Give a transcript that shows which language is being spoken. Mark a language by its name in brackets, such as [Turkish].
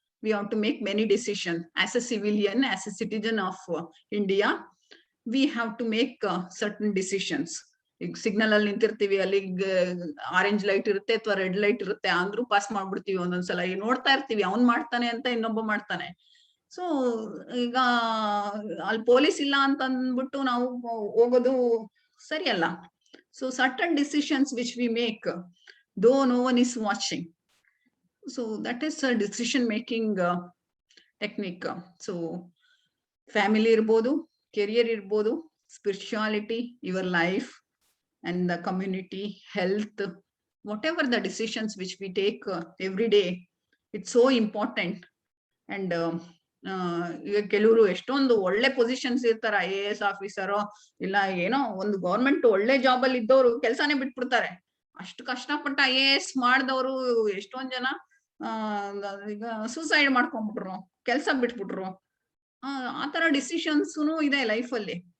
[English] We have to make many decisions. As a civilian, as a citizen of India, we have to make certain decisions. [Kannada] ಈಗ signal ಅಲ್ಲಿ ನಿಂತಿರ್ತೀವಿ, ಅಲ್ಲಿ orange light ಇರುತ್ತೆ ಅಥವಾ red light ಇರುತ್ತೆ, ಅಂದ್ರೂ pass ಮಾಡ್ಬಿಡ್ತೀವಿ. ಒಂದೊಂದ್ಸಲ ನೋಡ್ತಾ ಇರ್ತೀವಿ, ಅವ್ನ್ ಮಾಡ್ತಾನೆ ಅಂತ ಇನ್ನೊಬ್ಬ ಮಾಡ್ತಾನೆ. ಸೊ ಈಗ ಅಲ್ಲಿ ಪೊಲೀಸ್ ಇಲ್ಲ ಅಂತ ಅಂದ್ಬಿಟ್ಟು ನಾವು ಹೋಗೋದು ಸರಿಯಲ್ಲ. [English] So certain decisions which we make, though no one is watching. So that is a decision making technique. So family [Kannada] irbodu, [English] career irbodu, spirituality, your life, and the community, health, whatever the decisions which we take every day, it's so important. [Kannada] And ಈಗ ಕೆಲವರು ಎಷ್ಟೊಂದು ಒಳ್ಳೆ positions ಇರ್ತಾರ, IAS ಆಫೀಸರೋ ಇಲ್ಲ ಏನೋ ಒಂದು government ಒಳ್ಳೆ job ಅಲ್ಲಿ ಇದ್ದವರು ಕೆಲ್ಸಾನೇ ಬಿಟ್ಬಿಡ್ತಾರೆ. ಅಷ್ಟು ಕಷ್ಟಪಟ್ಟು IAS ಮಾಡಿದವರು ಎಷ್ಟೊಂದ್ ಜನ ಈಗ ಸೂಸೈಡ್ ಮಾಡ್ಕೊಂಡ್ಬಿಟ್ರು, ಕೆಲ್ಸ ಬಿಟ್ಬಿಟ್ರು. ಆ ತರ ಡಿಸಿಷನ್ಸ್ನು ಇದೆ ಲೈಫಲ್ಲಿ.